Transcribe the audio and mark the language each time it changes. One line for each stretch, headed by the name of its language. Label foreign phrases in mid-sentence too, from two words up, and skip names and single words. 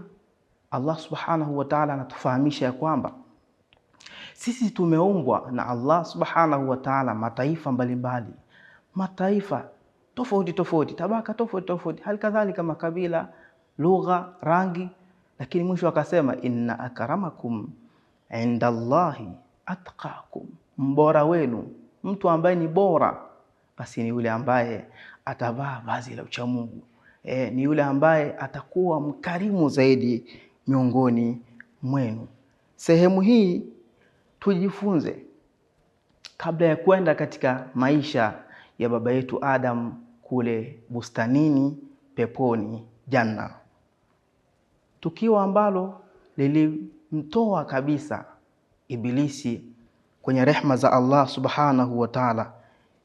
Arabic: الله سبحانه وتعالى
Swahili: anatufahamisha ya kwamba sisi tumeumbwa na
Arabic: الله سبحانه وتعالى
Swahili: mataifa mbalimbali, mataifa tofauti, tabaka tofauti, hali kadhalika makabila, lugha, rangi. Lakini mwisho akasema
Arabic: إن أكرمكم عند الله أتقاكم,
Swahili: mbora wenu, mtu ambaye ni bora basi ni yule ambaye atavaa vazi la uchamungu, ni yule ambaye atakuwa mkarimu zaidi miongoni mwenu. Sehemu hii tujifunze kabla ya kwenda katika maisha ya baba yetu Adam kule bustanini peponi janna, tukio ambalo lilimtoa kabisa Ibilisi kwenye rehma za
Arabic: الله سبحانه وتعالى.